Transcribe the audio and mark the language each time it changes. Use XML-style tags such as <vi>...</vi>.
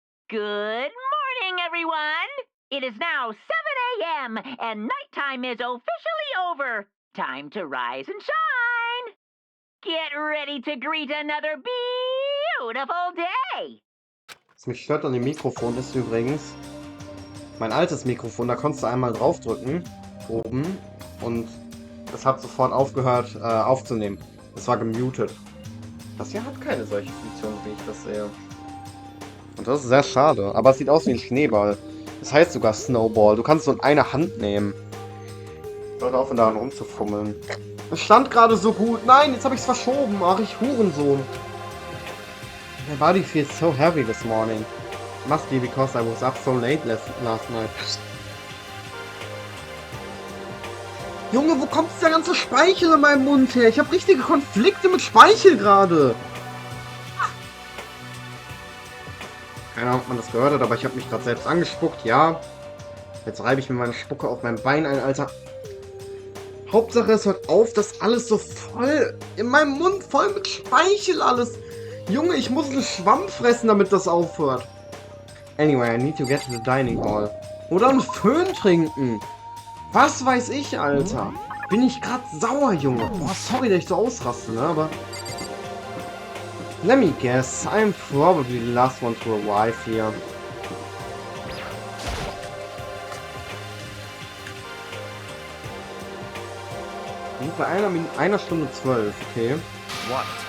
<en>Good morning, everyone! It is now 7 a.m., and nighttime is officially over. Time to rise and shine! Get ready to greet another beautiful day!</en> <de>Was mich stört an dem Mikrofon ist übrigens mein altes Mikrofon, da konntest du einmal draufdrücken, oben, und es hat sofort aufgehört aufzunehmen. Es war gemutet. Das hier hat keine solche Funktion, wie ich das sehe. Und das ist sehr schade, aber es sieht aus wie ein Schneeball. Das heißt sogar Snowball. Du kannst so in eine Hand nehmen. Hört auf, daran rumzufummeln. Es stand gerade so gut. Nein, jetzt habe ich es verschoben. Ach, ich Hurensohn.</de> <en>My body feels so heavy this morning. Must be because I was up so late last night.</en> <de>Junge, wo kommt der ganze Speichel in meinem Mund her? Ich habe richtige Konflikte mit Speichel gerade. Keine Ahnung, ob man das gehört hat, aber ich habe mich gerade selbst angespuckt, ja. Jetzt reibe ich mir meine Spucke auf mein Bein ein, Alter. Hauptsache, es hört auf, dass alles so voll in meinem Mund, voll mit Speichel alles. Junge, ich muss einen Schwamm fressen, damit das aufhört.</de> <en>Anyway, I need to get to the dining hall.</en> <de>Oder einen Föhn trinken. Was weiß ich, Alter. Bin ich gerade sauer, Junge. Boah, sorry, dass ich so ausraste, ne, aber...</de> <en>Let me guess, I'm probably the last one to arrive here.</en> <de>Bei einer Stunde 12, okay.</de> <en>What?</en>